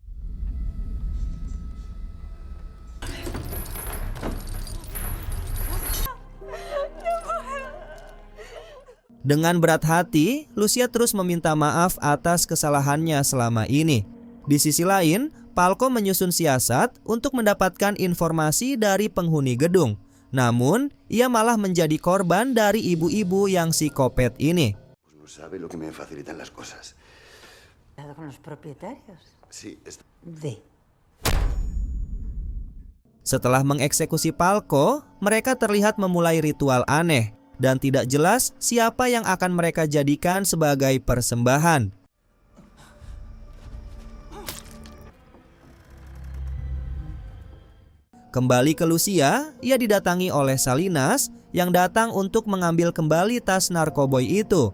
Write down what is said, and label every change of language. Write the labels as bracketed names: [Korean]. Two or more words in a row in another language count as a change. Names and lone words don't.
[Indonesian] Dengan berat hati, Lucia terus meminta maaf atas kesalahannya selama ini. Di sisi lain, Falco menyusun siasat untuk mendapatkan informasi dari penghuni gedung. Namun, ia malah menjadi korban dari ibu-ibu yang psikopat ini. [Spanish] No sabe lo que me facilitan las cosas. Con los propietarios. Sí, De. [Indonesian] Setelah mengeksekusi Falco, mereka terlihat memulai ritual aneh dan tidak jelas siapa yang akan mereka jadikan sebagai persembahan. Kembali ke Lucia, ia didatangi oleh Salinas yang datang untuk mengambil kembali tas narkoboy itu.